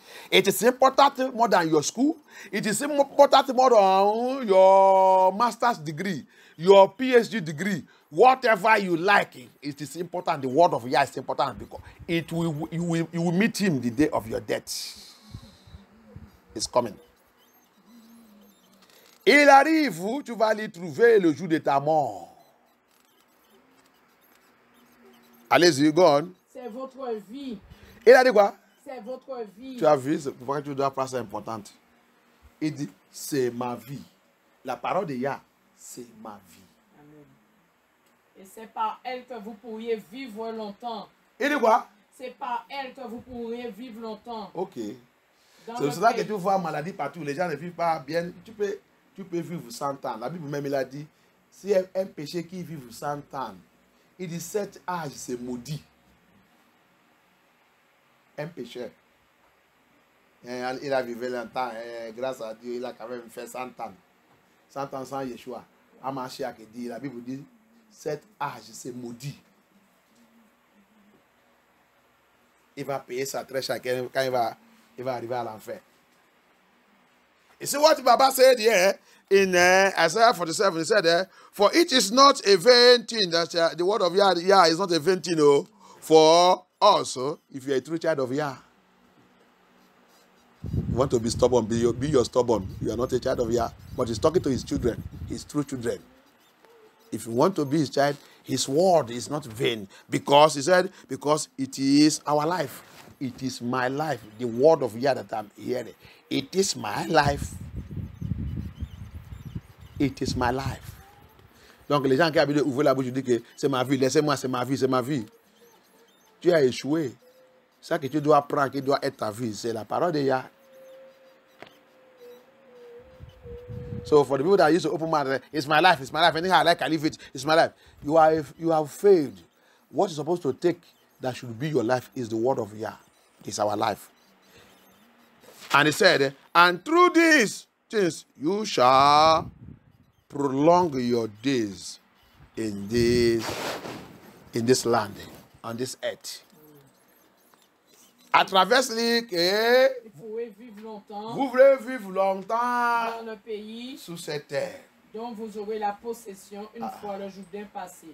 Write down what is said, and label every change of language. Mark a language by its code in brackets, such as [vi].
[en] It is important more than your school. It is important more than your master's degree, your PhD degree, whatever you like. It is important. The word of Yah is important because you will meet him the day of your death. It's coming. [fr] Il arrive où tu vas l'y trouver le jour de ta mort. Allez-y, [en] go on. [fr] C'est votre vie. Il a dit quoi? C'est votre vie. Tu as vu, c'est pourquoi tu dois prendre ça importante. Il dit, c'est ma vie. La parole de Yah, c'est ma vie. Amen. Et c'est par elle que vous pourriez vivre longtemps. Il dit quoi? C'est par elle que vous pourriez vivre longtemps. Ok. Dans C'est le pour ça que pays. tu vois maladie partout. Les gens ne vivent pas bien. Tu peux vivre 100 ans. La Bible même, il a dit, si un péché qui vit 100 ans, il dit, cet âge, c'est maudit. Un pécheur. Il a vécu longtemps, grâce à Dieu, il a quand même fait 100 ans. 100 ans sans Yeshua. À Mashiach, la Bible dit, cet âge, c'est maudit. Il va payer sa très cher quand il va arriver à l'enfer. [en] You see what Baba said here in Isaiah 47? He said, for it is not a vain thing that the word of Yah is not a vain thing, for us, if you are a true child of Yah. You want to be stubborn, be your stubborn. You are not a child of Yah, but he's talking to his children, his true children. If you want to be his child, his word is not vain. Because he said, because it is our life. It is my life. The word of Yah that I'm hearing. It is my life. It is my life. [fr] Donc les gens qui habitent ouvrent la bouche disent que c'est ma vie, laissez-moi, c'est ma vie, c'est ma vie. Tu as échoué. Ça que tu dois prendre, qui doit être ta vie, c'est la parole de Yah. [en] So for the people that used to open mouth, it's my life, anything I like, I leave it, it's my life. You have failed. What you're supposed to take that should be your life is the word of Yah. It's our life. And he said, and through these things you shall prolong your days in this land, on this earth. [fr] À travers lui, que Vous pouvez vivre longtemps vous voulez vivre longtemps dans le pays sur cette terre. dont vous aurez la possession une fois le Jourdain passé.